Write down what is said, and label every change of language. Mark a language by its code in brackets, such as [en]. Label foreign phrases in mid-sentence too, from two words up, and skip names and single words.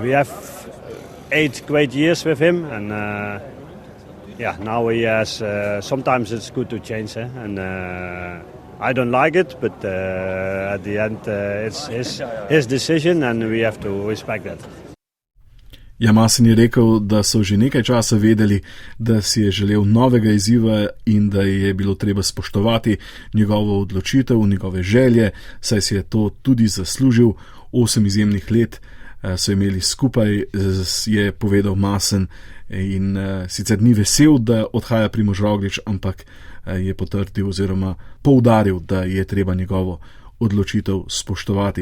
[en] We have 8 great years with him, and now he has. Sometimes it's good to change, and I don't like it, but at the end it's his decision, and we have to respect that. [sl] Ja, Masen je rekel, da so že nekaj časa vedeli, da si je želel novega izziva in da je bilo treba spoštovati njegovo odločitev, njegove želje, saj si je to tudi zaslužil. 8 izjemnih let so imeli skupaj, je povedal Masen, in sicer ni vesel, da odhaja Primož Roglič, ampak je potrdil oziroma poudaril, da je treba njegovo odločitev spoštovati.